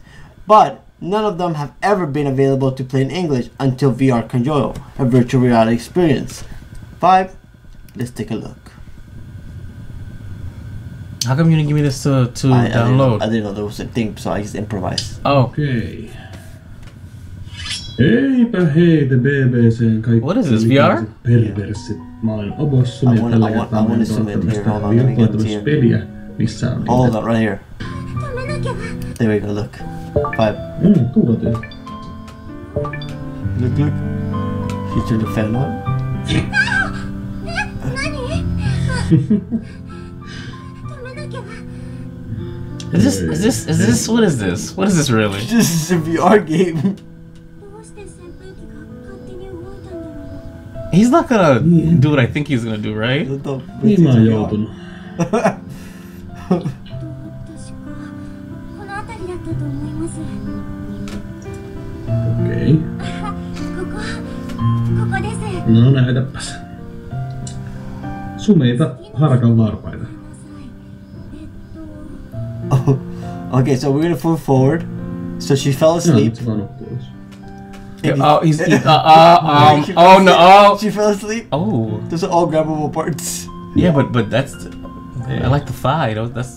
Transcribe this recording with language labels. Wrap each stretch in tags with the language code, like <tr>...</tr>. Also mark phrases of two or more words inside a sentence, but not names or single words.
<en>But none of them have ever been available to play in English until VR Kanoyo, a virtual reality experience. Vibe, Let's take a look. How come you didn't give me this to download? I didn't know there was a thing, so I just improvised. Oh.</en> <fi>Okei. Eipä heitä BBC:n kaikki.</fi> <en>What is this, VR?</en> <fi>Perversit. Mä olen Obossum ja tällä kertaa mä olen tuottamassa virtuaalitoimistossa peliä, missä on...</fi> <en>Hold on, right here. There we go, look. 5.</en> <fi>Kuulotin.</fi> <en>Look. He turned the fan on. Is this what is this? What is this really? This is a VR game. He's not gonna do what I think he's gonna do, right?</en> <fi>Niin mä oon joutunut. Okei. No näytäpäs. Sumeita harakan varpaita.</fi> <en>Oh, okay, so we're gonna move forward. So she fell asleep. Oh, oh no! She fell asleep. Oh, those are all grabbable parts. Yeah, but that's. I like the thigh. That's</en>